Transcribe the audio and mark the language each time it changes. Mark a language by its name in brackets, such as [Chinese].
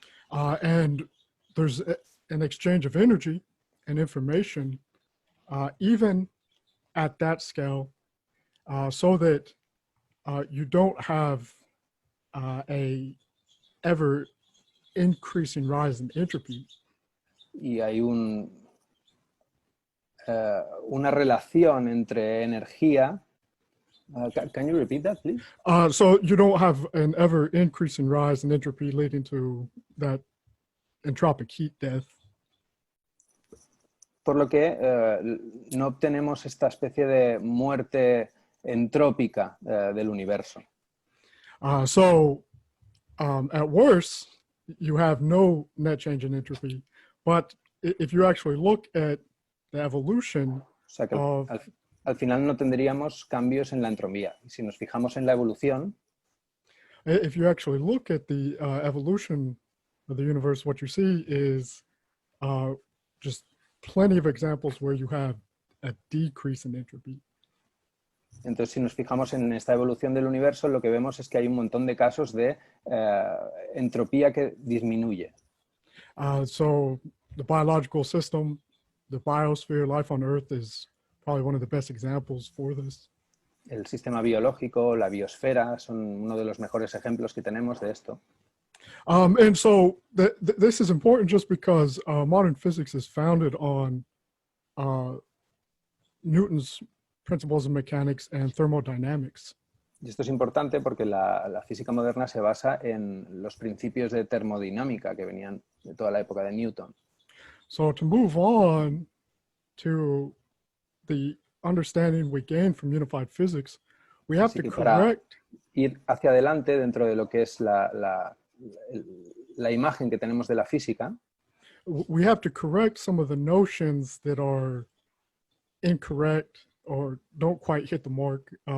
[English] And there's an exchange of energy and information, even at that scale, so that you don't have a ever increasing rise in entropy. [Spanish] Y hay una relación entre energía. [English] Can you repeat that, please? So you don't have an ever increasing rise in entropy leading to that entropic heat death. [Spanish] Por lo que no obtenemos esta especie de muerte entrópica del universo. [English] So at worst, you have no net change in entropy. But if you actually look at the evolution [Spanish] o sea que al final no tendríamos cambios en la entropía. Si nos fijamos en la evolución, [English] if you actually look at the evolution of the universe, what you see is just plenty of examples where you have a decrease in entropy. [Spanish] Entonces, si nos fijamos en esta evolución del universo, lo que vemos es que hay un montón de casos de entropía que disminuye. [English] So the biological system, the biosphere, life on Earth is probably one of the best examples for this. [Spanish] El sistema biológico, la biosfera, son uno de los mejores ejemplos que tenemos de esto. [English] And so this is important just because modern physics is founded on Newton's principles of mechanics and thermodynamics. [Spanish] Y esto es importante porque la física moderna se basa en los principios de termodinámica que venían de toda la época de Newton. [English] So to move on to the understanding we gain from unified physics, we have to correct. [Spanish] Ir hacia adelante dentro de lo que es la imagen que tenemos de la física. [English] We have to correct some of the notions that are incorrect or don't quite hit the mark.